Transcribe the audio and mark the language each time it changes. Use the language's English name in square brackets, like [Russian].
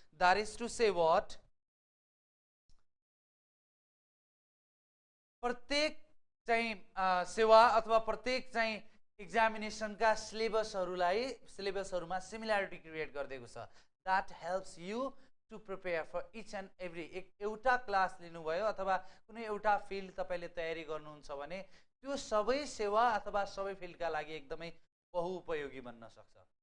[English] That is to say what, [Nepali] प्रत्येक चाहिँ सेवा अथवा प्रत्येक चाहिँ एक्जामिनेसनका सिलेबसहरुमा सिमिलरिटी क्रिएट गरिदिएको छ. [English] That helps you to prepare for each and every. [Nepali] एउटा क्लास लिनुभयो अथवा कुनै एउटा फिल्ड तपाईले तयारी गर्नुहुन्छ भने त्यो सबै सेवा अथवा सबै फिल्डका लागि एकदमै बहुउपयोगी बन्न सक्छ.